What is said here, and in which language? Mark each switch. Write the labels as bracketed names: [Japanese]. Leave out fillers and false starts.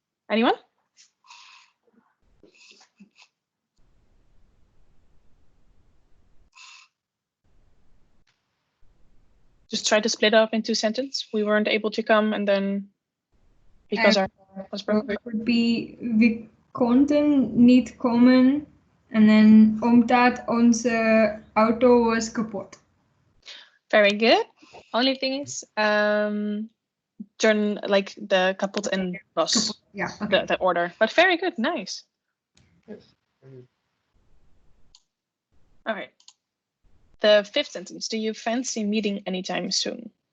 [English] Anyone? Just try to split up into sentence. We weren't able to come, and then because our car was broken. It would be [Dutch] we konden niet komen en [English] then [Dutch] omdat onze auto was kapot. [English] Very good. Only thing is, turn like the kapot and was Yeah. Okay. the order. But very good, nice. Yes. Very good. All right. The fifth sentence. Do you fancy meeting anytime soon?